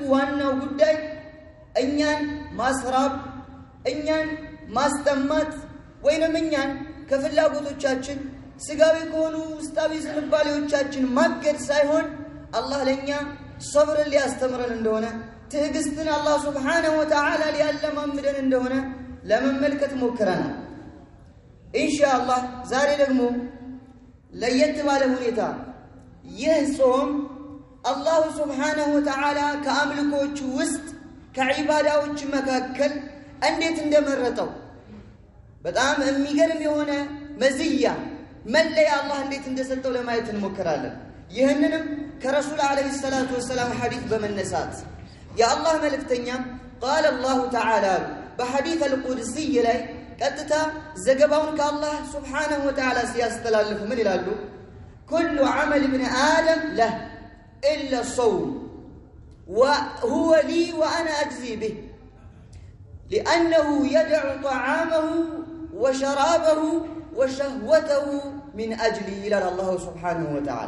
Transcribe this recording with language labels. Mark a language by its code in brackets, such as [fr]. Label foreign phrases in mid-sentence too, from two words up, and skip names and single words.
[am] ዋናው ጉዳይ እኛን ማስራብ እኛን ማስጠማት ወይንም እኛን ከፍላጎቶቻችን ስጋዊ ከሆኑ ውስጣዊ ዝንባሌዎቻችን ማገድ ሳይሆን አላህ ለኛ ሰብርን ሊያስተምረን እንደሆነ ትዕግስትን አላህ [ar] سبحانه وتعالى [am] ሊያለማምደን እንደሆነ ለመመልከት ሞክረናል ኢንሻአላህ ዛሬ ደግሞ ለየት ባለ ሁኔታ ይህ ጾም [ar] الله سبحانه وتعالى [am] كأملكوች ውስጥ ከዒባዳዎች መካከል እንዴት እንደመረጠው በጣም የሚገርም የሆነ መዝያ መለያ አላህ እንዴት እንደሰጠው ለማየት እንሞክራለን። ይህንንም ከረሱል [ar] عليه الصلاة والسلام [am] ሐዲስ በመነሳት የአላህ መልእክተኛ [ar] قال الله تعالى بحديث القدسي [am] ላይ ቀጥታ ዘገባውን ከአላህ [ar] سبحانه وتعالى [am] ሲያስተላልፉ ምን ይላሉ? [ar] كل عمل ابن آدم له إلا الصوم وهو لي وأنا أجزي به لأنه يدع طعامه وشرابه وشهوته من أجلي إلى الله سبحانه وتعالى.